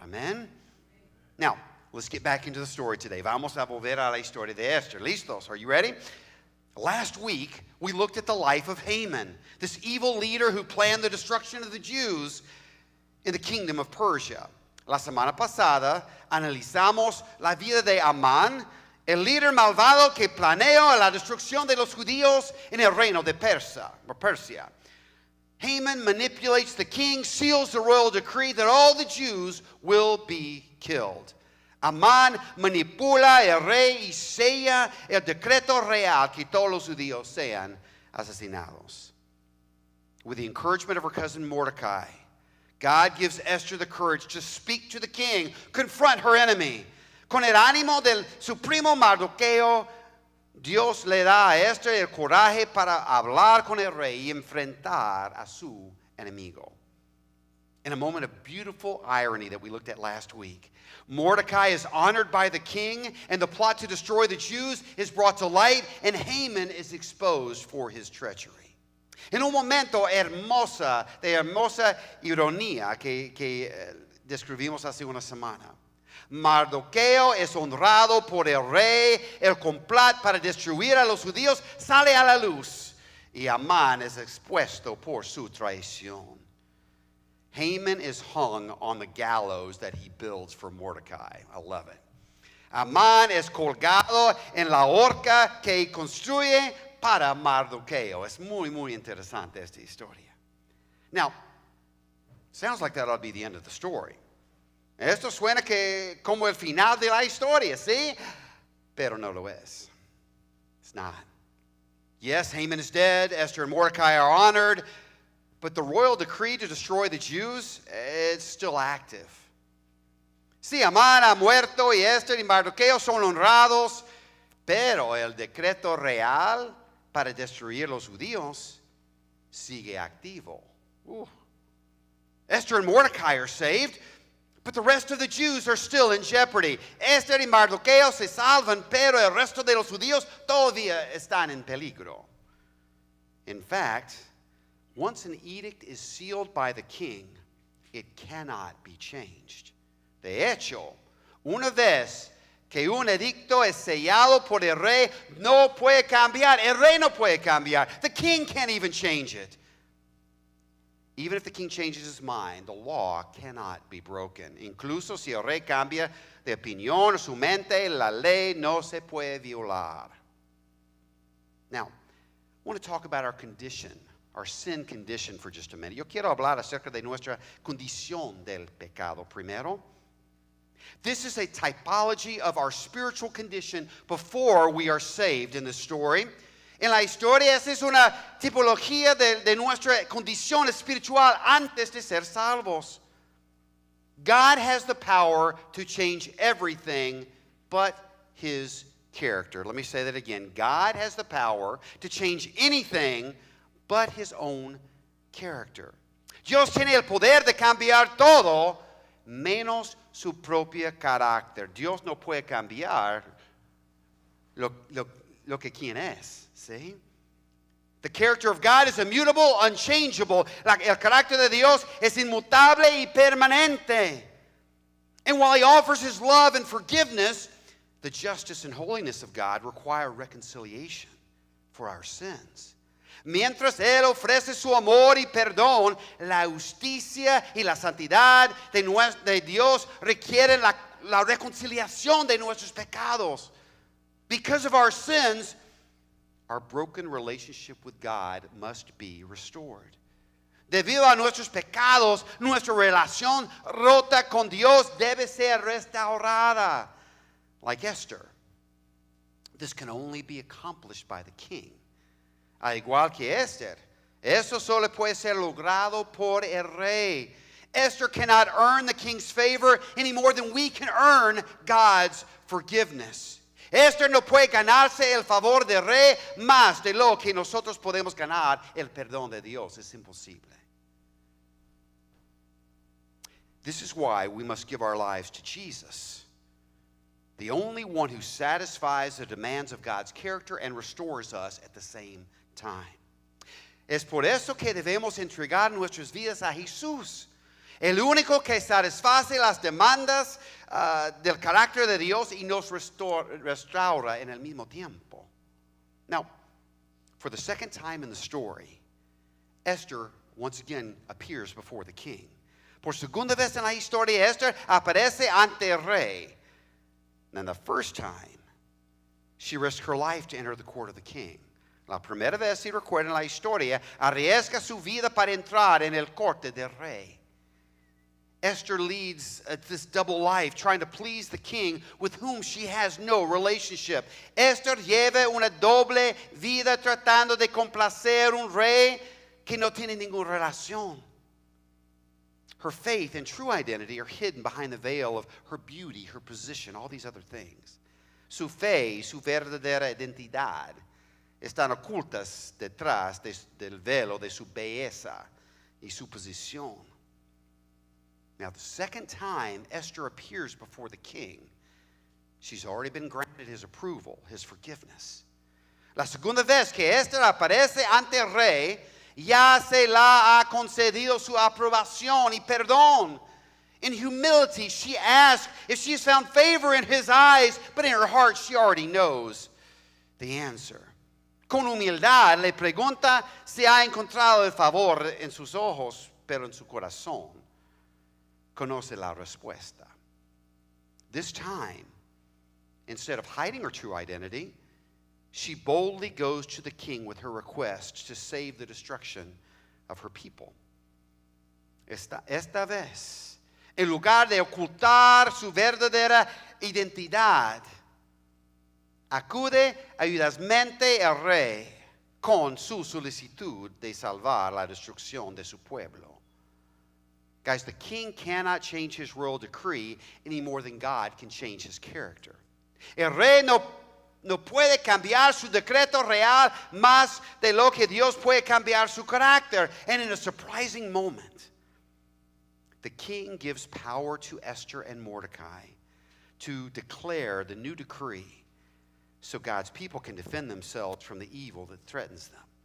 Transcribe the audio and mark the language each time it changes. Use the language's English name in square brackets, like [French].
[English] Amen? Now, let's get back into the story today. [Spanish] Vamos a volver a la historia de Esther. ¿Listos? [English] Are you ready? Last week, we looked at the life of Haman, this evil leader who planned the destruction of the Jews in the kingdom of Persia. [Spanish] La semana pasada, analizamos la vida de Amán, el líder malvado que planeó la destrucción de los judíos en el reino de Persia. [English] Haman manipulates the king, seals the royal decree that all the Jews will be killed. [Spanish] Amán manipula el rey y sella el decreto real que todos los judíos sean asesinados. [English] With the encouragement of her cousin Mordecai, God gives Esther the courage to speak to the king, confront her enemy. [Spanish] Con el ánimo de su primo Mardoqueo, Dios le da a Esther el coraje para hablar con el rey y enfrentar a su enemigo. [English] In a moment of beautiful irony that we looked at last week, Mordecai is honored by the king, and the plot to destroy the Jews is brought to light, and Haman is exposed for his treachery. [Spanish] En un momento de hermosa ironía que describimos hace una semana, Mardoqueo es honrado por el rey, el complot para destruir a los judíos sale a la luz, y Amán es expuesto por su traición. [English] Haman is hung on the gallows that he builds for Mordecai. I love it. [Spanish] Amán es colgado en la horca que construye para Mardoqueo. Es muy, muy interesante esta historia. [English] Now, sounds like that ought to be the end of the story. [Spanish] Esto suena como el final de la historia, ¿sí? Pero no lo es. [English] It's not. Yes, Haman is dead. Esther and Mordecai are honored. But the royal decree to destroy the Jews, it's still active. [Spanish] Sí, Amán ha muerto y Esther y Mardoqueo son honrados, pero el decreto real para destruir los judíos sigue activo. [English] Esther and Mordecai are saved, but the rest of the Jews are still in jeopardy. [Spanish] Esther y Mardoqueo se salvan, pero el resto de los judíos todavía están en peligro. [English] In fact, once an edict is sealed by the king, it cannot be changed. [Spanish] De hecho, una vez que un edicto es sellado por el rey, no puede cambiar. El rey no puede cambiar. [English] The king can't even change it. Even if the king changes his mind, the law cannot be broken. [Spanish] Incluso si el rey cambia de opinión o su mente, la ley no se puede violar. [English] Now, I want to talk about our condition, our sin condition for just a minute. [Spanish] Yo quiero hablar acerca de nuestra condición del pecado primero. [English] This is a typology of our spiritual condition before we are saved in the story. [Spanish] En la historia, esa es una tipología de nuestra condición espiritual antes de ser salvos. [English] God has the power to change everything but his character. Let me say that again. God has the power to change anything but his own character. [Spanish] Dios tiene el poder de cambiar todo menos su propio carácter. Dios no puede cambiar lo que quien es. ¿Sí? [English] The character of God is immutable, unchangeable. [Spanish] El carácter de Dios es inmutable y permanente. [English] And while he offers his love and forgiveness, the justice and holiness of God require reconciliation for our sins. [Spanish] Mientras él ofrece su amor y perdón, la justicia y la santidad de Dios requieren la reconciliación de nuestros pecados. [English] Because of our sins, our broken relationship with God must be restored. [Spanish] Debido a nuestros pecados, nuestra relación rota con Dios debe ser restaurada. [English] Like Esther, this can only be accomplished by the king. [Spanish] Al igual que Esther, eso solo puede ser logrado por el rey. [English] Esther cannot earn the king's favor any more than we can earn God's forgiveness. [Spanish] Esther no puede ganarse el favor del rey más de lo que nosotros podemos ganar el perdón de Dios. Es imposible. [English] This is why we must give our lives to Jesus, the only one who satisfies the demands of God's character and restores us at the same time. [Spanish] Es por eso que debemos entregar nuestras vidas a Jesús, el único que satisface las demandas del carácter de Dios y nos restaura en el mismo tiempo. [English] Now, for the second time in the story, Esther once again appears before the king. [Spanish] Por segunda vez en la historia, Esther aparece ante el rey. [English] And the first time, she risked her life to enter the court of the king. [Spanish] La primera vez, si recuerdan la historia, arriesga su vida para entrar en el corte del rey. [English] Esther leads this double life, trying to please the king with whom she has no relationship. [Spanish] Esther lleva una doble vida tratando de complacer un rey que no tiene ninguna relación. [English] Her faith and true identity are hidden behind the veil of her beauty, her position, all these other things. [Spanish] Su fe y su verdadera identidad están ocultas detrás del velo de su belleza y su posición. [English] Now, the second time Esther appears before the king, she's already been granted his approval, his forgiveness. [Spanish] La segunda vez que Esther aparece ante el rey, ya se la ha concedido su aprobación y perdón. [English] In humility, she asks if she has found favor in his eyes, but in her heart, she already knows the answer. [Spanish] Con humildad le pregunta si ha encontrado el favor en sus ojos, pero en su corazón conoce la respuesta. [English] This time, instead of hiding her true identity, she boldly goes to the king with her request to save the destruction of her people. [Spanish] Esta vez, en lugar de ocultar su verdadera identidad, acude ayudosamente al rey con su solicitud de salvar la destrucción de su pueblo. [English] Guys, the king cannot change his royal decree any more than God can change his character. [Spanish] El rey no puede cambiar su decreto real más de lo que Dios puede cambiar su carácter. [English] And in a surprising moment, the king gives power to Esther and Mordecai to declare the new decree so God's people can defend themselves from the evil that threatens them.